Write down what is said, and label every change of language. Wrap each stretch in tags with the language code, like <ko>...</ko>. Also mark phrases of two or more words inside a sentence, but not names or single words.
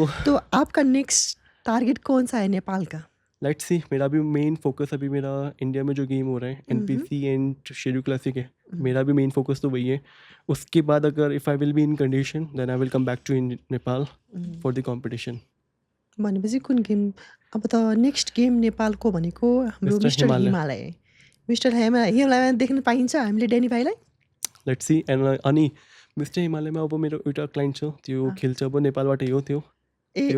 <hi>तो आपका नेक्स्ट टारगेट कौन-सा है नेपाल का?</hi> <en>let's see,</en> <hi>मेरा भी</hi> <en>main focus</en> <hi>अभी मेरा इंडिया में जो गेम हो रहा है उहुँ, एनपीसी एंड शेड्यू क्लासिक है, उहुँ, मेरा भी</hi> <en>main focus</en> <hi>तो वही है। उसके बाद अगर</hi> <en>if I will be in condition then I will come back to Nepal उहुँ। for the competition.</en> <ne>भनेपछि कुन गेम? अब त</ne> <en>next game</en> <ne>नेपालको भनेको हाम्रो मिस्टर मिस्टर हिमालय, हिमालय। मिस्टर हिमालय देख्न पाइन्छ हामीले डेनी भाइलाई?</ne> <en>let's see.</en> <ne>एन्ड अनि मिस्टर हिमालयमा अब मेरो एउटा क्लाइन्ट छ, त्यो अ, खेल्छ, अब नेपालबाटै हो त्यो। ए त्यो</ne>